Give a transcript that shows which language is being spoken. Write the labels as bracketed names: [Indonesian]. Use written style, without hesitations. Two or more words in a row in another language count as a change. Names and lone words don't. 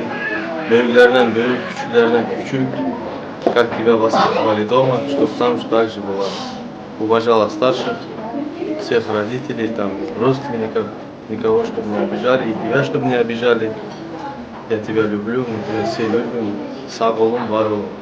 [Crimean Tatar] Büyüklerden büyük, küçüklerden küçük, [Russian] как тебя воспитывали дома, чтобы там так же было. Уважала старших, всех родителей, там, родственников, никого, чтобы не обижали, и тебя, чтобы не обижали. Я тебя люблю, мы тебя все любим. [Crimean Tatar] Sağ olun, var olun.